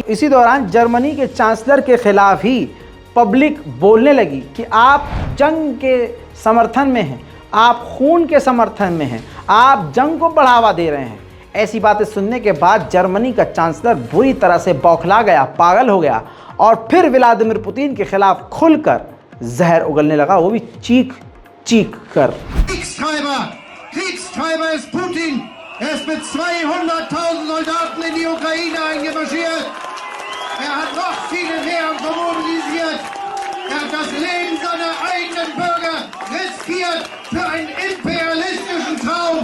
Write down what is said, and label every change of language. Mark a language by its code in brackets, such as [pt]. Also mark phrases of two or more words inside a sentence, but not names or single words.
[hi] इसी दौरान जर्मनी के चांसलर के खिलाफ ही पब्लिक बोलने लगी कि आप जंग के समर्थन में हैं, आप खून के समर्थन में हैं, आप जंग को बढ़ावा दे रहे हैं। ऐसी बातें सुनने के बाद जर्मनी का चांसलर बुरी तरह से बौखला गया, पागल हो गया और फिर व्लादिमीर पुतिन के खिलाफ खुलकर जहर उगलने लगा, वो भी चीख चीख कर। [de] Kriegstreiber ist Putin. Er ist mit 200.000 Soldaten in die Ukraine eingemarschiert. Er hat noch viele mehr mobilisiert. Er hat das Leben seiner eigenen Bürger riskiert für einen imperialistischen Traum.